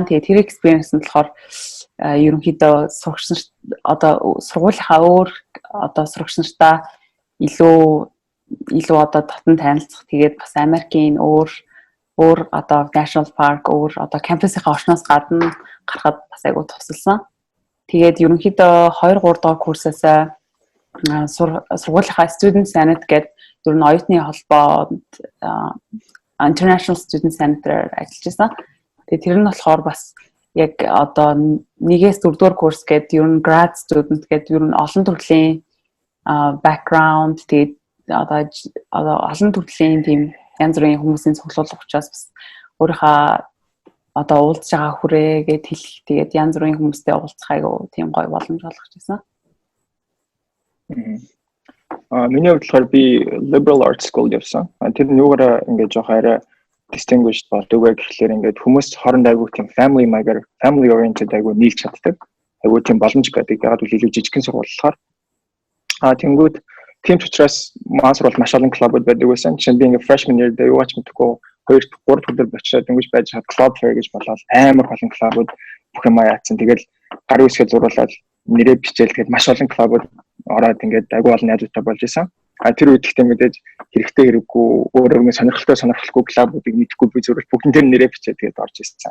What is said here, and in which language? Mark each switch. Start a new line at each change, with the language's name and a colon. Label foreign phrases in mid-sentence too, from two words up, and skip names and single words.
Mongolian: Тэгээд тэр experience нь болохоор ерөнхийдөө сурагч нар одоо сургуулийнхаа өөр одоо сурагч нартаа илүү одоо татан танилцах. Тэгээд бас Америкийн өөр одоо
English: national park
Mongolian: өөр одоо кампусынхаа орчноос гадна гарахад бас айгүй тусалсан. Тэгээд ерөнхийдөө 2-3 дахь курсаас сургуулийнхаа
English: student senate
Mongolian: гэдэг ер нь оюутны холбоонд
English: international student senator
Mongolian: ажиллаж байсан. Тэгээд тэр нь болохоор бас яг одоо 1-ээс 4-р курс гэдэг ер нь
English: grad student
Mongolian: гэдэг ер нь олон төрлийн background тэгээд одоо олон төрлийн тийм янз бүрийн хүмүүсийн цуглуулга учраас бас өөрийнхөө одоо уулзж байгаа хүрээгээд хэлэх тэгээд янз бүрийн хүмүүстэй уулзах айгүй тийм гоё боломж олгож байсан. Миний хувьд болохоор би
English: liberal arts school
Mongolian: явсан. Тэр нь юугаараа ингээд жоох арай distinguished болдог вэ гэхлээр ингээд хүмүүс хоорондоо айгүй тийм
English: family oriented
Mongolian: айгүй нийлж чаддаг. Айгүй тийм боломж байдаг. Яг л илүү жижигхэн сургууль болохоор. Тэнгүүд тийм ч учраас маань сурвалж маш олон клубуд байдаг байсан. Жишээ нь би ингээд
English: freshman year
Mongolian: дээр юу ч мэдгүй 2-3 өдөр очиод ингэж байж хад
English: club fair
Mongolian: гэж болоод амар олон клубуд бүх юм яатсан. Тэгэл гарын үсгээ зуруулаад нэрээ бичээл тэгээд маш олон клубуд ороод ингээд айгүй олон найзуудтай болж исэн. Тэр үед ихтэй мэдээж хэрэгтэй хэрэггүй өөрөө сонирхолтой клубуудыг мэдхгүй би зөвхөн бүгдэн дээр нэрээ бичээд тэгээд орж ирсэн.